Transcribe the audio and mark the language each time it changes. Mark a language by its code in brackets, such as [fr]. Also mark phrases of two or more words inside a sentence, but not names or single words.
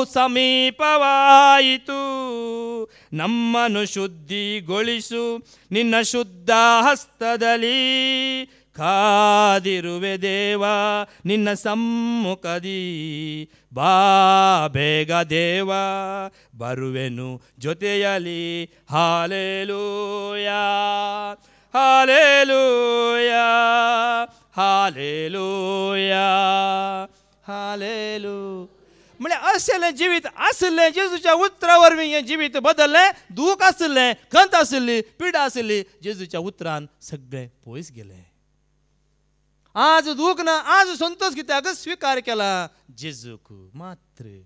[kn] ಸಮೀಪವಾಯಿತು ನಮ್ಮನ್ನು ಶುದ್ಧಿಗೊಳಿಸು ನಿನ್ನ ಶುದ್ಧ ಹಸ್ತದಲ್ಲಿ ಕಾದಿರುವೆ ದೇವಾ ನಿನ್ನ ಸಮ್ಮುಖದಿ ಬಾ ಬೇಗ ದೇವಾ ಬರುವೆನು ಜೊತೆಯಲಿ ಹಾಲೆಲೂಯಾ ಹಾಲೆಲೂಯಾ [kok] हालेलुया हालेलू म्हणजे असलें जिवीत आसलें जेजूच्या उतरा वरवीं हें जिवीत बदललें दूख आसलें खंत आसली पिडा आसली जेजूच्या उतरान सगळें पयस गेलें आज दूख ना आज संतोष कित्याक स्वीकार केला जेजूक मात्र